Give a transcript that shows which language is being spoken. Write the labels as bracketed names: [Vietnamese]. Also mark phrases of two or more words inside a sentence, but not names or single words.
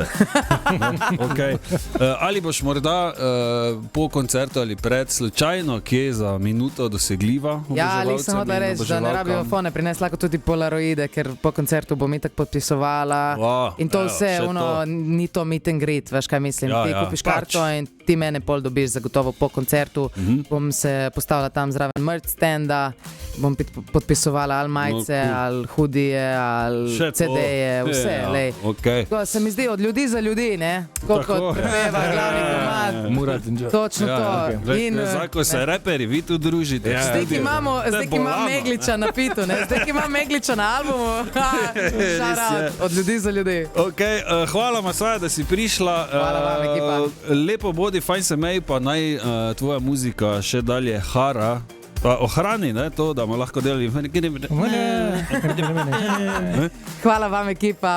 [Slovenian] Okay. Ali boš morda po koncertu ali pred slučajno, kje za minuto dosegljiva oboževalcem? Ja, ali sem hodila reči, da ne rabijo fone prinesti, lahko tudi polaroide, ker po koncertu bom itak podpisovala. In to vse, ni to [English] meet and greet, [Slovenian] veš kaj mislim. Ti kupiš karto in ti mene pol dobiš zagotovo po koncertu. Bom se postavila tam zraven merch stenda, bom podpisovala nakupovali ali majice, No, cool. ali hudije, ali Še to. CD-je, vse. Ja, okay. Tako se mi zdi od ljudi za ljudi, ne? Tako Tako. kot prepeva glavni komad. Murat in Joe. Točno to. okay. In, Zdaj, se reperi, vi tu družite. Ja. Zdaj, ki imamo Megliča na pitu, ne? Zdaj, ki imamo Megliča na albumu, [English] shout out, [Slovenian] od ljudi za ljudi. Okay, hvala, Masaja, da si prišla. Hvala vam, ekipa. Lepo bodi, fajn se mej, pa naj tvoja muzika še dalje hara. Pa ohrani ne, to, da bomo lahko delali. Hvala vam, ekipa.